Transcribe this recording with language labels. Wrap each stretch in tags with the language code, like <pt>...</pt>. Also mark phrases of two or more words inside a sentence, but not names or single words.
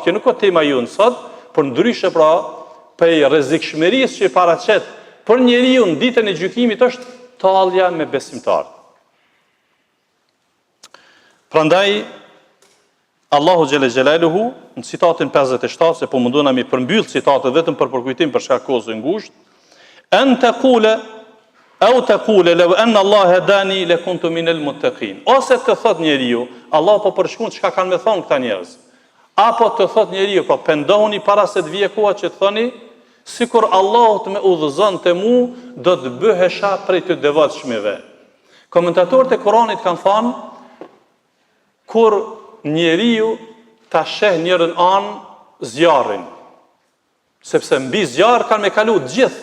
<sq>Kjo nuk ka tema jonë sot, por ndryshe pra prej rrezikshmërisë që paraqet për njeriu në ditën e gjykimit është tallja me besimtarët. Prandaj Allahu</sq> <ar>جل جلاله</ar> <sq>në citatin 57, se po mundona mi përmbyll citatet vetëm për përkujtim për shkak kohës së ngushtë,</sq> <ar>أن تقول أو تقول لو أن الله هداني لكنت من المتقين.</ar> <sq>Ose të thot njeriu, Allah po përshkruan çka kanë më thon këta njerëz. Apo të thot njeriu, po pendohuni para se të vijë koha që të thoni, sikur Allahu të më udhëzonte mu, do të bëhesha prej të devotshmëve. Komentatorët e Kuranit kanë thënë, kur njeriu ta sheh njërin anë zjarrin, sepse mbi zjarr kanë me kalu të gjithë.</sq>